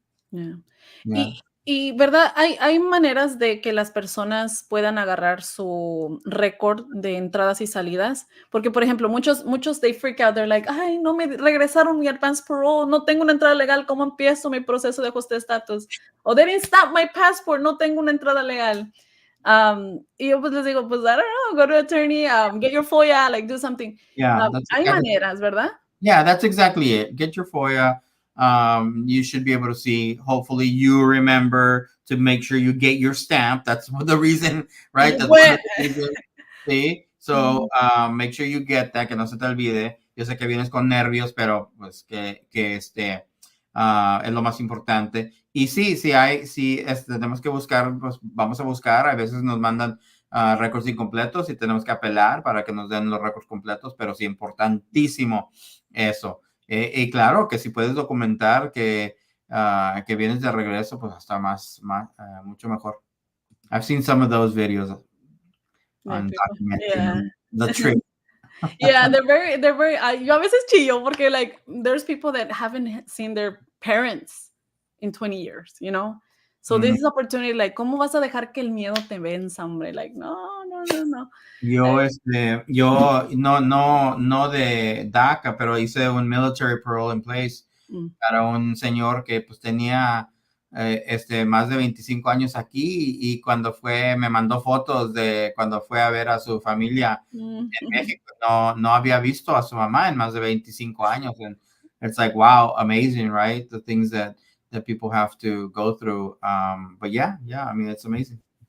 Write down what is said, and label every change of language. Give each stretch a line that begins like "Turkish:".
English: Yeah. Yeah.
Spanish: Y verdad, hay maneras de que las personas puedan agarrar su récord de entradas y salidas, porque por ejemplo, muchos
English: they freak out, they're like,
Spanish: ay, no me regresaron mi Advance Parole, no tengo una entrada legal, ¿cómo empiezo mi proceso de ajuste de estatus? O
English: they didn't stop my passport,
Spanish: no tengo una entrada legal. Y yo pues les digo, pues
English: I don't know, go to attorney, get your FOIA, like do something. Yeah,
Spanish: Hay maneras, ¿verdad?
English: Yeah, that's exactly it. Get your FOIA. You should be able to see, hopefully you remember to make sure you get your stamp. That's the reason, right? That's one of the reasons. Sí. So, make sure you get that,
Spanish: que no se te olvide. Yo sé que vienes con nervios, pero pues que es lo más importante. Y sí, tenemos que buscar, pues vamos a buscar. A veces nos mandan récords incompletos y tenemos que apelar para que nos den los récords completos, pero sí, importantísimo eso. Y claro, que si puedes documentar que vienes de regreso, pues hasta mucho mejor.
English: I've seen some of those videos on documenting the trip. Yeah, they're very,
Spanish: yo a veces chillo porque
English: like there's people that haven't seen their parents in 20 years, you know? So this is opportunity, like,
Spanish: ¿cómo vas a dejar que el miedo te venza, hombre?
English: Like, no.
Spanish: Yo no de DACA, pero hice un military parole in place para un señor que pues tenía más de 25 años aquí y cuando me mandó fotos de cuando fue a ver a su familia en México, no había visto a su mamá en más de 25 años.
English: And it's like, wow, amazing, right? The things that people have to go through. But yeah, I mean, it's amazing.